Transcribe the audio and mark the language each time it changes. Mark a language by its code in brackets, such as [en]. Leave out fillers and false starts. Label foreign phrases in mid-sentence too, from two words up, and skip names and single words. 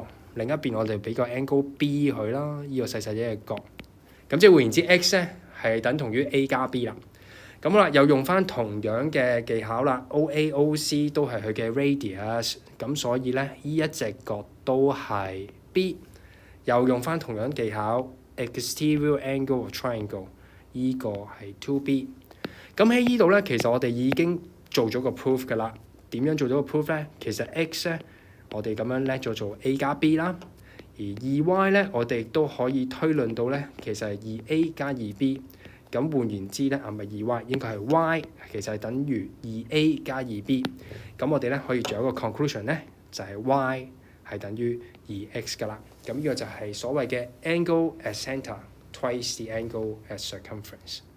[yue] 另一邊我哋俾個 [en] angle B [yue] 佢啦，呢個細細啲嘅角。咁即係換言之 ，X 咧係等同於 A 加 B 啦。咁好啦，又用翻同樣嘅技巧啦 ，OA、OC 都係佢嘅 radius， 咁所以咧呢一隻角都係 B。又用翻同樣技巧 ， [en] exterior angle of triangle， [yue] 呢個係 2B。咁喺呢度咧，其實我哋已經做咗個 proof 㗎啦。點樣做咗個 proof 咧？其實 X 咧，我哋咁樣叻咗做 A 加 B 啦。而 2Y 咧，我哋都可以推論到咧，其實係 2A 加 2B。咁換言之咧，唔係 2Y， 應該係 Y， 其實係等於 2A 加 2B。咁我哋咧可以做一個 conclusion 咧，就係 Y 係等於 2X 㗎啦。咁呢個就係所謂嘅 [en] angle at centre twice the angle at circumference。